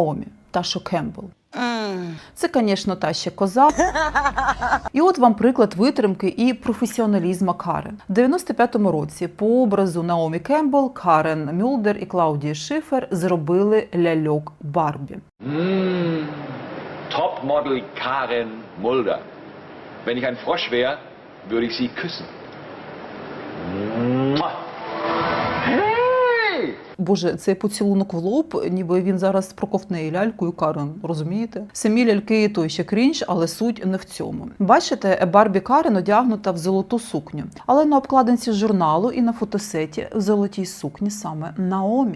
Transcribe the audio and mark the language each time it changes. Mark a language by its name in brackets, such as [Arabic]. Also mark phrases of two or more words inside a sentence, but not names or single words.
[Ukrainian] Наомі Ташо Кембл. Це, звісно, та ще коза. І от вам приклад витримки і професіоналізму Карен. В 95-му році по образу Наомі Кембл, Карен Мюлдер і Клаудії Шифер зробили ляльок Барбі. [German] Topmodel Karen Mulder. Wenn ich ein Frosch wäre, würde ich sie küssen. Mua. [Ukrainian] Боже, цей поцілунок в лоб, ніби він зараз проковтне ляльку і Карен, розумієте? Самі ляльки той ще крінж, але суть не в цьому. Бачите, Барбі Карен одягнута в золоту сукню. Але на обкладинці журналу і на фотосеті в золотій сукні саме Наомі.